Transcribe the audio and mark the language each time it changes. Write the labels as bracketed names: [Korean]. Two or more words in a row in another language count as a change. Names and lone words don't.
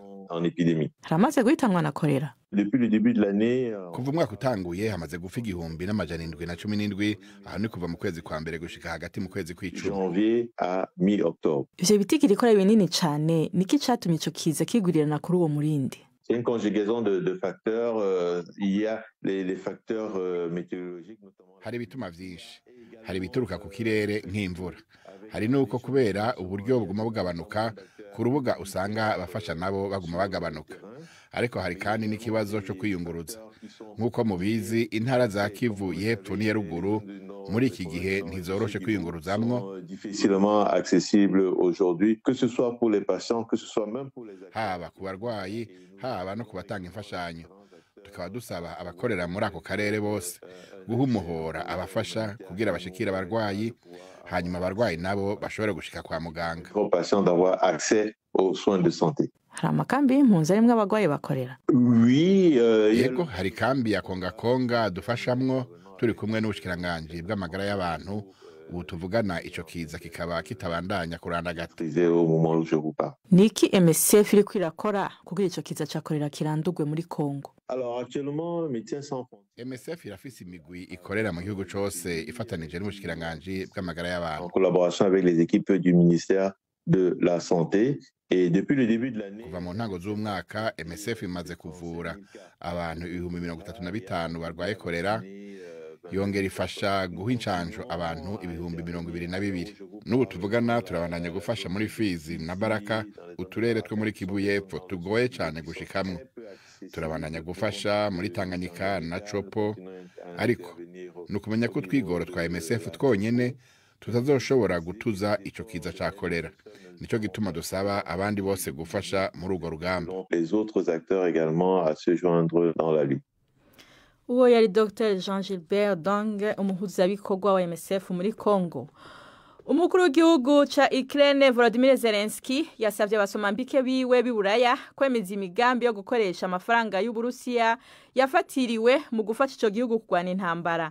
[Rundi] Haramaze guhitanwa na kolera. Kuva umwaka utanguye hamaze gufa 717, aho ni kuva mu kwezi kwa mbere gushika hagati mu kwezi kw'icumi. Ivyo bitigiri kora binini cane, niki catumye ico kiza kigurirana kuri uwo murindi? [French] C'est une conjugaison de facteurs. Il y a les facteurs météorologiques notamment. [Rundi] Hari bituma vyinshi. Hari bituruka ku kirere nk'imvura. Hari nuko kubera uburyo buguma bugabanuka ku rubuga usanga abafasha nabo baguma bagabanuka. Ariko hari kandi n'ikibazo cyo kwiyunguruza. Nkuko mubizi intara za Kivu y'epfo n'iya ruguru muri iki gihe ntizoroshe kwiyunguruzamwo, [French] difficilement accessible aujourd'hui, que ce soit pour les patients, que ce soit même pour les [Rundi] haba ku barwayi, haba no kubatanga imfashanyo. Tukaba dusaba abakorera muri ako karere bose guhumuhora abafasha kugira bashikira abarwayi, hanyuma abarwayi nabo bashobora gushika kwa muganga. [French] Aux patients d'avoir accès aux soins de santé. [Rundi] hari amakambi y'impunzi arimwo abagwayi bakorera? Yego, hari kambi ya Konga dufashamwo turi kumwe n'ubushikiranganji bw'amagara y'abantu. Ubu tuvugana ico kiza kikaba kitabandanya kurandagata. Niki MSF iri kwirakora kugira ico kiza ca korera kirandurwe muri Kongo? MSF irafise imigwi ikorera mu gihugu cose ifatanije n'ubushikiranganji bw'amagara y'abantu. [French] En collaboration avec les équipes du ministère de la Santé. Et depuis le début de l'année, [Rundi] kuva mu ntango z'umwaka MSF imaze kuvura abantu 35,000 barwaye korera, yongera ifasha guha incanjo abantu 22,000. N'ubu tuvugana turabandanya gufasha muri Fizi na Baraka, uturere two muri Kivu y'Epfo tugoye cyane gushikamwo. Turabandanya gufasha muri Tanganyika na Chopo, ariko nukumenya ko twigoro twa MSF twonyene tutazoshobora gutuza ico kiza ca korera. Nico gituma dusaba abandi bose gufasha muri urwo rugamba. [French] Les autres acteurs également à se joindre dans la lutte. [Rundi] Uwo yari Dr Jean-Gilbert Dong, umuhuzabikorwa wa MSF muri Kongo. Umukuru w'igihugu ca Ukraine Volodymyr Zelensky yasavye abasomambike biwe biburaya kwemeza imigambi yo gukoresha amafaranga y'Uburusiya yafatiriwe mu gufasha ico gihugu kugwana intambara.